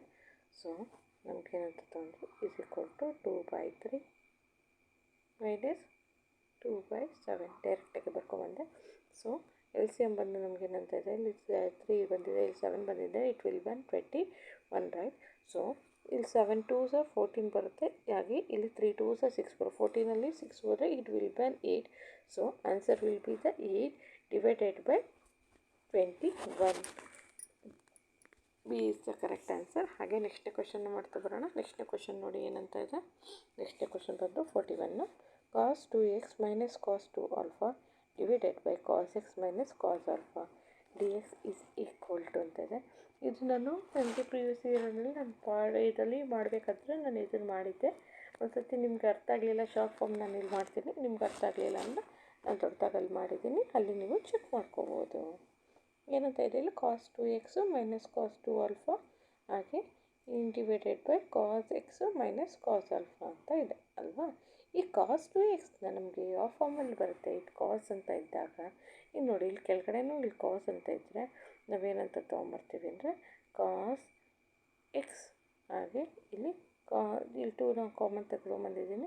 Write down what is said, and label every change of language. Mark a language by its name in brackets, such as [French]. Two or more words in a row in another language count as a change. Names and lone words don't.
[Kannada] ಸೊ ನಮಗೇನಂತ ತೊಗೊಂಡು [English] is equal to 2/3 minus 2/7 [Kannada] ಡೈರೆಕ್ಟಾಗಿ ಬರ್ಕೊಂಬಂದೆ. ಸೊ ಎಲ್ ಸಿ ಎಮ್ ಬಂದು ನಮಗೇನಂತ ಇದೆ, ಇಲ್ಲಿ 3 ಬಂದಿದೆ, ಇಲ್ಲಿ 7 ಬಂದಿದೆ, [English] it will ban 21 right. [Kannada] ಸೊ ಇಲ್ಲಿ 7 2s 14 ಬರುತ್ತೆ. ಹಾಗೆ ಇಲ್ಲಿ 3 2s 6 ಬರುತ್ತೆ. 14ಅಲ್ಲಿ 6 ಹೋದರೆ [English] it will ban 8. so answer will be the 8 divided by 21. B is the correct answer. ಹಾಗೆ next question [Kannada] ಮಾಡ್ತಾ ಬರೋಣ. [English] next question [Kannada] ನೋಡಿ ಏನಂತ ಇದೆ. [English] next question ಬಂದು 41 cos 2x minus cos 2 alpha divided by cos x minus cos alpha dx is equal to [Kannada] ಅಂತ ಇದೆ. ಇದು ನಾನು ನನಗೆ [English] previous yearಅಲ್ಲಿ [Kannada] ನಾನು ಇದರಲ್ಲಿ ಮಾಡಬೇಕಾದ್ರೆ ನಾನು ಇದನ್ನು ಮಾಡಿದ್ದೆ. ಒಂದು ಸರ್ತಿ ನಿಮ್ಗೆ ಅರ್ಥ ಆಗಲಿಲ್ಲ, [English] short form [Kannada] ನಾನು ಇಲ್ಲಿ ಮಾಡ್ತೀನಿ. ನಿಮ್ಗೆ ಅರ್ಥ ಆಗಲಿಲ್ಲ ಅಂದರೆ ನಾನು ದೊಡ್ಡದಾಗಲ್ಲಿ ಮಾಡಿದ್ದೀನಿ, ಅಲ್ಲಿ ನೀವು ಚೆಕ್ ಮಾಡ್ಕೋಬೋದು. ಏನಂತ ಇದೆ ಇಲ್ಲಿ [English] cos 2x minus cos 2 alpha ಹಾಗೆ divided by cos x minus cos alpha [Kannada] ಅಂತ ಇದೆ ಅಲ್ವಾ. ಈ [English] cos 2x [Kannada] ನಮಗೆ ಯಾವ ಫಾರ್ಮಲ್ಲಿ ಬರುತ್ತೆ, ಇದು cos ಅಂತ ಇದ್ದಾಗ, ಇನ್ನು ನೋಡಿ ಇಲ್ಲಿ ಕೆಳಗಡೆನೂ ಇಲ್ಲಿ cos ಅಂತ ಇದ್ದರೆ ನಾವೇನಂತ ತೊಗೊಂಬರ್ತೀವಿ ಅಂದರೆ [English] cos x [Kannada] ಹಾಗೆ ಇಲ್ಲಿ ಇಲ್ಲಿ 2 ನಾವು ಕಾಮನ್ ತೆಗೆದುಕೊಂಬಂದಿದ್ದೀನಿ.